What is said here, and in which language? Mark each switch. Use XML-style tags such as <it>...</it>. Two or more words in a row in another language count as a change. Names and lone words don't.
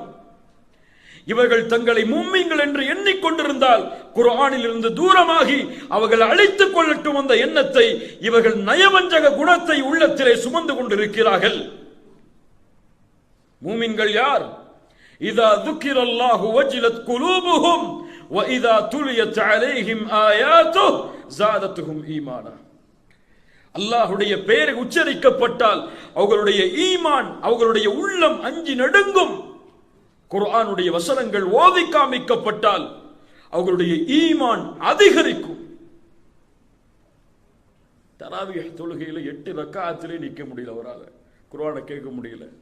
<ta>இவர்கள் தங்களை முஃமின்கள் என்று எண்ணிக்கொண்டிருந்தால் குர்ஆனில் இருந்து தூரமாகி அவர்கள் அழித்துக் கொள்ளட்டும் அந்த எண்ணத்தை. இவர்கள் நயவஞ்சக குணத்தை உள்ளத்திலே சுமந்து கொண்டிருக்கிறார்கள். முஃமின்கள் யார்?</ta> <ar>إذا ذكر الله وجلت قلوبهم وإذا تليت عليهم آياته زادتهم إيمانا.</ar> <ta>அல்லாஹ்வுடைய பெயர் உச்சரிக்கப்பட்டால் அவர்களுடைய ஈமான், அவர்களுடைய உள்ளம் அஞ்சி நடுங்கும். குர்ஆனுடைய வசனங்கள் ஓதி காமிக்கப்பட்டால் அவர்களுடைய ஈமான் அதிகரிக்கும். தராவிஹ் தொழுகையில 8 ரக்காத்திலே நிக்க முடியல, அவரால குர்ஆனை கேட்க முடியல.</ta>